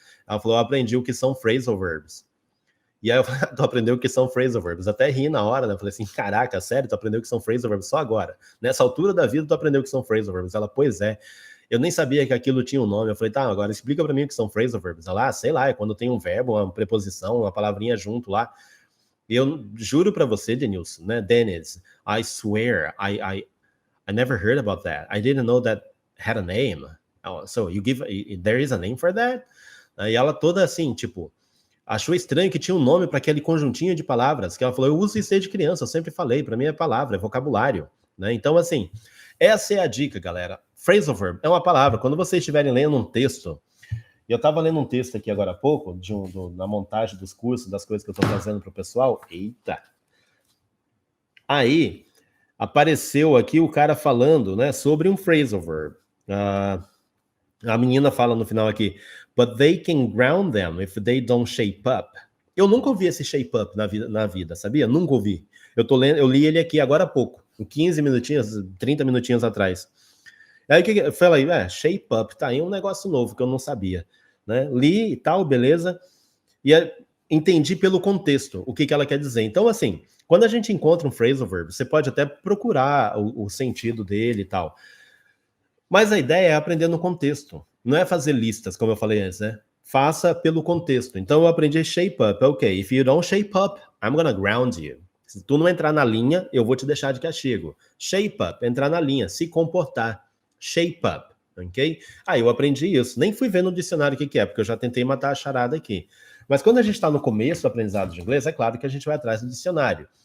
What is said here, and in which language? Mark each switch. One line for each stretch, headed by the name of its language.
Portuguese: Ela falou, eu aprendi o que são phrasal verbs. E aí eu falei, tu aprendeu o que são phrasal verbs? Até ri na hora, né? Eu falei assim, caraca, sério, tu aprendeu o que são phrasal verbs só agora? Nessa altura da vida, tu aprendeu o que são phrasal verbs? Ela, pois é. Eu nem sabia que aquilo tinha um nome. Eu falei, tá, agora explica para mim o que são phrasal verbs. Ela, sei lá, é quando tem um verbo, uma preposição, uma palavrinha junto lá. E eu juro para você,
English: Denilson, né, Dennis, I swear, I never heard about that. I didn't know that had a name. Oh, so there is a name for that?
Portuguese: E ela toda assim, tipo, achou estranho que tinha um nome para aquele conjuntinho de palavras, que ela falou, eu uso isso desde criança, eu sempre falei, para mim é palavra, é vocabulário, né? Então, assim, essa é a dica, galera. Phrasal verb é uma palavra. Quando vocês estiverem lendo um texto, eu estava lendo um texto aqui agora há pouco, na montagem dos cursos, das coisas que eu estou fazendo para o pessoal. Eita! Aí, apareceu aqui o cara falando, né, sobre um phrasal verb. A menina fala no final aqui,
English: but they can ground them if they don't shape up.
Portuguese: Eu nunca ouvi esse shape up na vida, sabia? Nunca ouvi. Eu li ele aqui agora há pouco, 15 minutinhos, 30 minutinhos atrás. Aí eu falei, shape up, tá aí um negócio novo que eu não sabia, né? Li e tal, beleza. E entendi pelo contexto o que ela quer dizer. Então, assim, quando a gente encontra um phrasal verb, você pode até procurar o sentido dele e tal. Mas a ideia é aprender no contexto. Não é fazer listas, como eu falei antes, né? Faça pelo contexto. Então eu aprendi shape up.
English: Ok, if you don't shape up, I'm gonna ground you.
Portuguese: Se tu não entrar na linha, eu vou te deixar de castigo. Shape up, entrar na linha, se comportar. Shape up, ok? Aí eu aprendi isso. Nem fui ver no dicionário o que é, porque eu já tentei matar a charada aqui. Mas quando a gente está no começo do aprendizado de inglês, é claro que a gente vai atrás do dicionário.